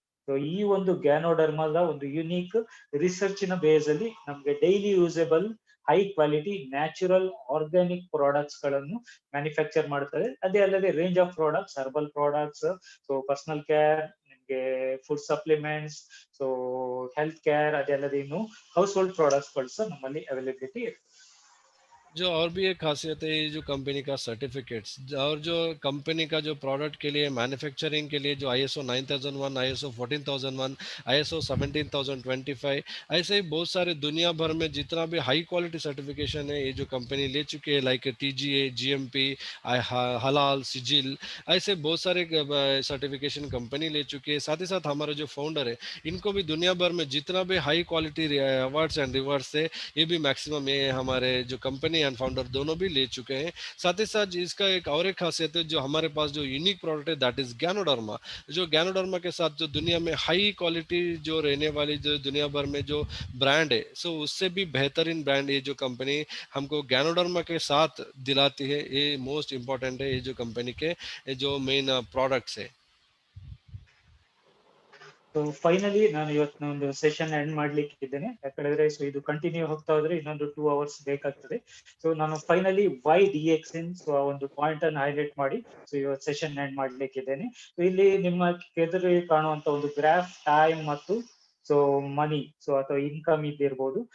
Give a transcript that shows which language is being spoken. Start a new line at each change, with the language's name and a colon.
Kannada: So ಈ ಒಂದು ಗ್ಯಾನೋಡರ್ಮಾದ ಒಂದು ಯೂನಿಕ್ ರಿಸರ್ಚಿನ ಬೇಸ್ ಅಲ್ಲಿ ನಮ್ಗೆ
English: daily usable high quality natural organic products
Kannada: ಗಳನ್ನು ಮ್ಯಾನುಫ್ಯಾಕ್ಚರ್ ಮಾಡ್ತಾರೆ. ಅದೇ ಅಲ್ಲದೆ
English: range of products,
Kannada: herbal products, so personal care, ನಿಮ್ಗೆ food supplements, so health care, ಅದೇ ಅಲ್ಲದೆ ಇನ್ನು ಹೌಸ್ ಹೋಲ್ಡ್ ಪ್ರಾಡಕ್ಟ್ಸ್ ಗಳು ಸಹ ನಮ್ಮಲ್ಲಿ ಅವೈಲೇಬಿಲಿಟಿ ಇದೆ.
Hindi: जो और भी एक खासियत है ये जो कंपनी का सर्टिफिकेट्स, और जो कंपनी का जो प्रोडक्ट के लिए मैन्युफैक्चरिंग के लिए जो ISO 9001, ISO 14001, ISO 17025, ऐसे ही बहुत सारे दुनिया भर में जितना भी हाई क्वालिटी सर्टिफिकेशन है ये जो कंपनी ले चुकी है, लाइक TGA, GMP, हलाल, सिजिल, ऐसे बहुत सारे सर्टिफिकेशन कंपनी ले चुकी है। साथ ही साथ हमारे जो फाउंडर है इनको भी दुनिया भर में जितना भी high quality
English: awards and rewards
Hindi: है ये भी मैक्सिमम ये हमारे जो कंपनी एंड फाउंडर दोनों भी ले चुके हैं। साथ ही साथ इसका एक खासियत है, जो हमारे पास जो यूनिक प्रोडक्ट है
English: that is
Hindi: गैनोडर्मा। जो गैनोडर्मा के साथ जो दुनिया में हाई क्वालिटी जो रहने वाली जो दुनिया भर में जो ब्रांड है, सो उससे भी बेहतरीन ब्रांड ये जो कंपनी हमको गैनोडर्मा के साथ दिलाती है, ये मोस्ट इंपॉर्टेंट है, ये जो कंपनी के जो मेन प्रोडक्ट्स है।
Kannada: ಸೊ ಫೈನಲಿ ನಾನು ಇವತ್ತು ಒಂದು ಸೆಷನ್ ಎಂಡ್ ಮಾಡ್ಲಿಕ್ಕೆ ಇದ್ದೇನೆ, ಯಾಕಂದ್ರೆ ಸೊ ಇದು ಕಂಟಿನ್ಯೂ ಹೋಗ್ತಾ ಹೋದ್ರೆ ಇನ್ನೊಂದು 2 ಅವರ್ಸ್ ಬೇಕಾಗ್ತದೆ. ಸೊ ನಾನು ಫೈನಲಿ ವೈ ಡಿಎಕ್ಸ್ಎನ್ ಸೊ ಆ ಒಂದು ಪಾಯಿಂಟ್ ಅನ್ನು ಹೈಲೈಟ್ ಮಾಡಿ ಸೊ ಇವತ್ತು ಸೆಷನ್ ಎಂಡ್ ಮಾಡ್ಲಿಕ್ಕೆ ಇದ್ದೇನೆ. ಸೊ ಇಲ್ಲಿ ನಿಮ್ಮ ಎದುರು ಕಾಣುವಂತ ಒಂದು ಗ್ರಾಫ್ ಟೈಮ್ ಮತ್ತು ಸೊ ಮನಿ ಸೊ ಅಥವಾ ಇನ್ಕಮ್ ಇದ್ದಿರ್ಬೋದು.